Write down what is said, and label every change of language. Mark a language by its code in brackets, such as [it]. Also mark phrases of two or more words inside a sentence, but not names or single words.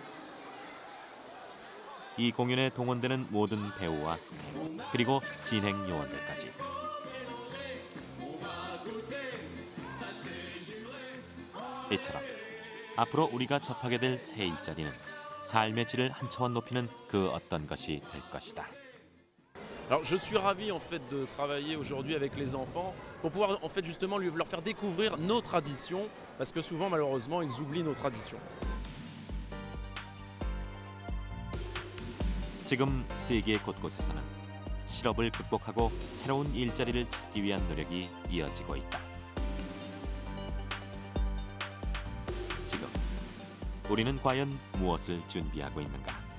[ko] 이 공연에 동원되는 모든 배우와 스태프, 그리고 진행 요원들까지. 이처럼 앞으로 우리가 접하게 될 새 일자리는 삶의 질을 한 차원 높이는 그 어떤 것이 될 것이다. [fr] Alors je suis ravi en fait de travailler aujourd'hui avec les enfants pour pouvoir en fait justement leur faire découvrir nos traditions parce que souvent malheureusement ils oublient nos traditions. [ko] 지금 세계 곳곳에서는 실업을 극복하고 새로운 일자리를 찾기 위한 노력이 이어지고 있다. 지금 우리는 과연 무엇을 준비하고 있는가?